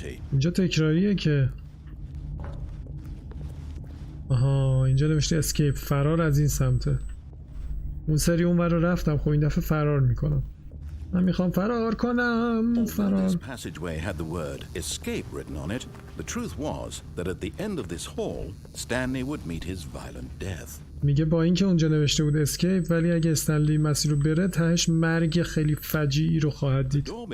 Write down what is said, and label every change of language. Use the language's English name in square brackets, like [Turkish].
[Persian] اینجا تکراریه که اینجا نوشته اسکیپ. فرار از این سمته. اون سری اون ور رو رفتم. خب این دفعه فرار میکنم. من میخوام فرار کنم. فرار. [English] This passageway had the word escape written on it. The truth was that at the end of this hall, Stanley would meet his violent death. [Persian] میگه با اینکه اونجا نوشته بود اسکیپ، ولی اگه استنلی مسیر رو بره تهش مرگ خیلی فجیعی رو خواهد دید.